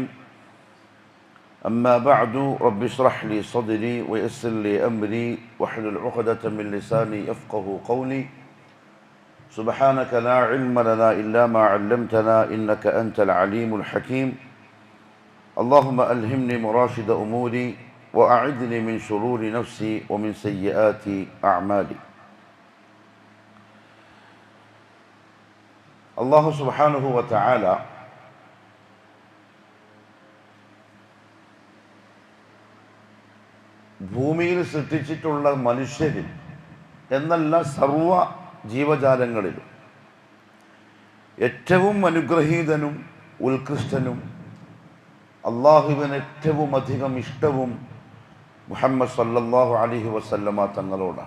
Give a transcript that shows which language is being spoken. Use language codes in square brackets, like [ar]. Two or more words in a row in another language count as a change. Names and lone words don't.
[ar] أما بعد، رب اشرح لي صدري ويسر لي أمري واحلل عقدة من لساني يفقه قولي. سبحانك لا علم لنا إلا ما علمتنا إنك أنت العليم الحكيم. اللهم ألهمني مراشد أموري وأعذني من شرور نفسي ومن سيئات أعمالي. الله سبحانه وتعالى [ml] ഭൂമിയിൽ സൃഷ്ടിച്ചിട്ടുള്ള മനുഷ്യരിൽ എന്നല്ല സർവ ജീവജാലങ്ങളിലും ഏറ്റവും അനുഗ്രഹീതനും ഉത്കൃഷ്ടനും അള്ളാഹുവിന് ഏറ്റവും അധികം ഇഷ്ടവും മുഹമ്മദ് [ar] صلى الله عليه وسلم [ml] തങ്ങളോടാണ്.